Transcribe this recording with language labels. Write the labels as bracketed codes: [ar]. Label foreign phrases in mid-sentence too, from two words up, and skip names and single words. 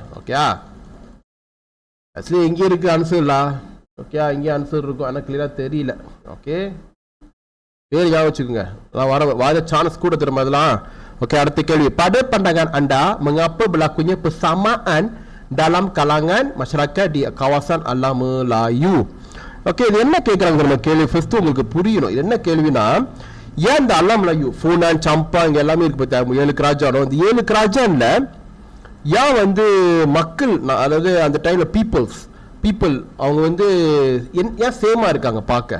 [ta] ஓகே, ஆக்சுவலி எங்கே இருக்குது ஆன்சர்லா? ஓகே, இங்கே ஆன்சர் இருக்கும், ஆனால் கிளியராக தெரியல. ஓகே, பேர் ஞாபகம் வச்சுக்கோங்க, வர சான்ஸ் கூட திரும்ப அதெல்லாம். ஓகே, அடுத்த கேள்வி. [ms] Pada pandangan anda mengapa berlakunya persamaan dalam kalangan masyarakat di kawasan alam Melayu? [ta] ஓகே, இது என்ன கேட்குறாங்க நம்ம கேள்வி ஃபர்ஸ்ட் உங்களுக்கு புரியணும். இது என்ன கேள்வினா, ஏன் இந்த அல்லாம் மலாயு, ஃபூனான், சம்பா இங்கே எல்லாமே இருக்கு பார்த்தா 7 கிராஜானம். இந்த 7 கிராஜானில் ஏன் வந்து மக்கள், அதாவது அந்த டைமில் பீப்புள் அவங்க வந்து ஏன் சேமாக இருக்காங்க பார்க்க?